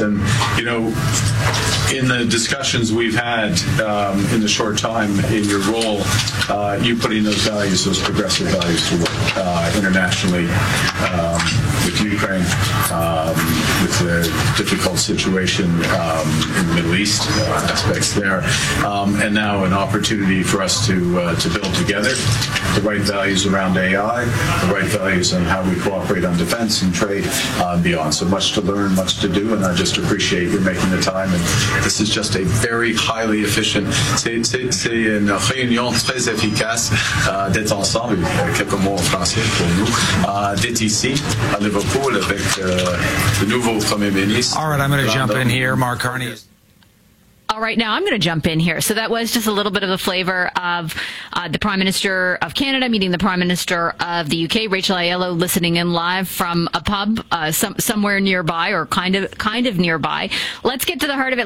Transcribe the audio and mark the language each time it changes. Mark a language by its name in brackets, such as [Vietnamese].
[English] And, you know, in the discussions we've had in the short time in your role, you putting those values, those progressive values, to work internationally with Ukraine, with the difficult situation in the Middle East, aspects there, and now an opportunity for us to build together the right values around AI, the right values on how we cooperate on defense and trade and beyond. So much to learn, much to do, and I just appreciate you making the time. And this is just a very highly efficient, [French] c'est une réunion très efficace d'être ensemble, quelques mots en français pour nous, d'être ici à Liverpool avec le nouveau Premier ministre. [English] All right, I'm going to jump in here, Mark Carney. All right, now I'm going to jump in here. So that was just a little bit of the flavor of the Prime Minister of Canada meeting the Prime Minister of the UK, Rachel Aiello, listening in live from a pub somewhere nearby, or kind of nearby. Let's get to the heart of it.